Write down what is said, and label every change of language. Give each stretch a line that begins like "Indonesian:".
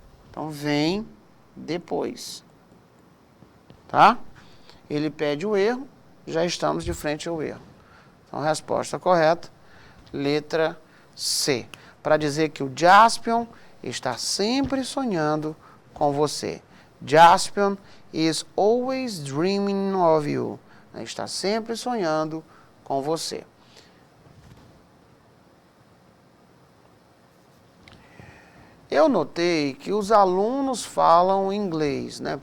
Portuguese: Então, vem depois. Tá? Ele pede o erro, já estamos de frente ao erro. Então, a resposta correta, letra C. Para dizer que o Jaspion está sempre sonhando com você.
English: Jaspion is always dreaming of you.
Portuguese: Está sempre sonhando com você. Eu notei que os alunos falam inglês, né?